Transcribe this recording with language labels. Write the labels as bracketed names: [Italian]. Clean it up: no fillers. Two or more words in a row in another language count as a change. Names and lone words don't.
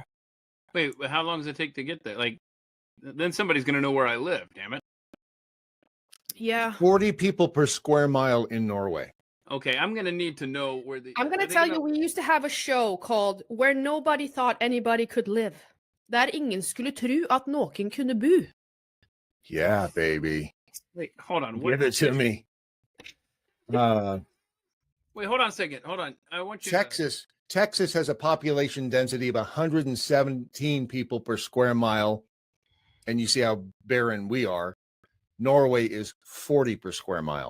[English] Wait, how long does it take to get there? Like, then somebody's going to know where I live, damn it. Yeah. 40 people per square mile in Norway. Okay, I'm going to need to know where I'm going to tell you, we used to have a show called Where Nobody Thought Anybody Could Live. [Norwegian] Der ingen skulle tro at noen kunne bo. [English] Yeah, baby. Wait, hold on. Give it to me. Wait, hold on a second. Hold on. I want you Texas has a population density of 117 people per square mile. And you see how barren we are. Norway is 40 per square mile.